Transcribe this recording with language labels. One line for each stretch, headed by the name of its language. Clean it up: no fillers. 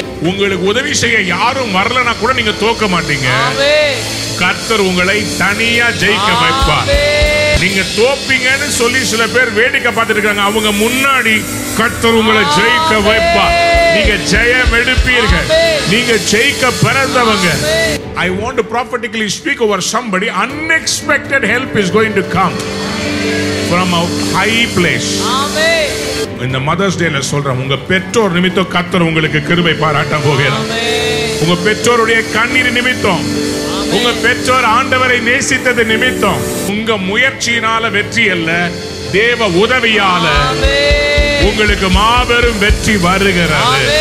Tamil: உங்களுக்கு உதவி செய்ய யாரும் வரலனா கூட நீங்க தோக்க மாட்டீங்க. கர்த்தர் உங்களை தனியா ஜெயிக்க வைப்பார். நீங்க தோப்பீங்கன்னு சொல்லி சில பேர் வேடிக்கை பார்த்துட்டு இருக்காங்க, அவங்க முன்னாடி கர்த்தர் உங்களை ஜெயிக்க வைப்பார். நீங்க ஜெயம் எடுப்பீர்கள். நீங்க ஜெயிக்க பிறந்தவங்க.
English: I want to prophetically speak over somebody. Unexpected help is going to come from a high place.
Tamil: இந்த மதர்ஸ் டேல சொல்றேன், உங்க பெற்றோர் நிமித்தம் கர்த்தர் உங்களுக்கு கிருபை பாராட்ட போகிறார். உங்க பெற்றோருடைய கண்ணீர் நிமித்தம், உங்க பெற்றோர் ஆண்டவரை நேசித்தது நிமித்தம், உங்க முயற்சியினால வெற்றி அல்ல, தேவ உதவியால உங்களுக்கு மாபெரும் வெற்றி வருகிறது.